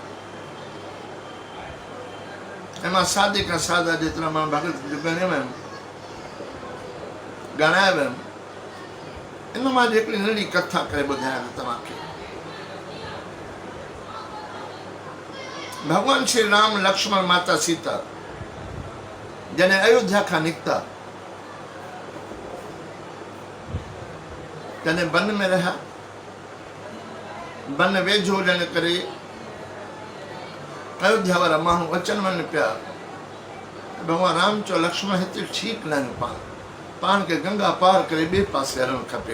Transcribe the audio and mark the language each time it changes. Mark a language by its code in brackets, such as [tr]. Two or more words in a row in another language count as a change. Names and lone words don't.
[sd] ऐं मां सादे खां सादा जेतिरा मां भॻत जो ॻणियो वियुमि, ॻणाए वियुमि, इन मां हिकिड़ी नंढी कथा करे ॿुधायां तव्हांखे। भॻवान श्री राम, लक्ष्मण, माता सीता जॾहिं अयोध्या खां निकिता तॾहिं वन में रहिया। वन वेझो हुजण करे अयोध्या वारा माण्हू अचनि वञनि पिया। भॻवान राम चयो लक्ष्मण हिते ठीकु न आहिनि, पाण खे गंगा पार करे ॿिए पासे हलणु खपे।